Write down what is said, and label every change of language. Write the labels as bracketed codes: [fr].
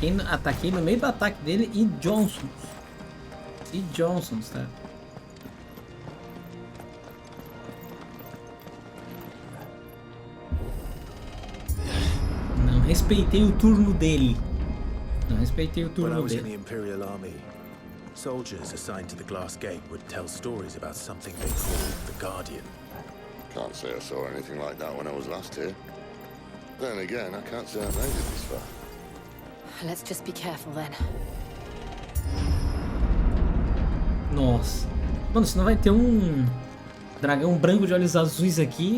[pt] Ataquei no meio do ataque dele e Johnsons. Tá? Não respeitei o turno dele. [en] When I was in the Imperial Army, soldiers assigned to the glass gate would tell stories about something they called the Guardian. Can't say I saw anything like that when I was last here. Then again, I can't say I made it this far. Let's just be careful then. [pt] Nossa. Mano, senão vai ter um dragão branco de olhos azuis aqui.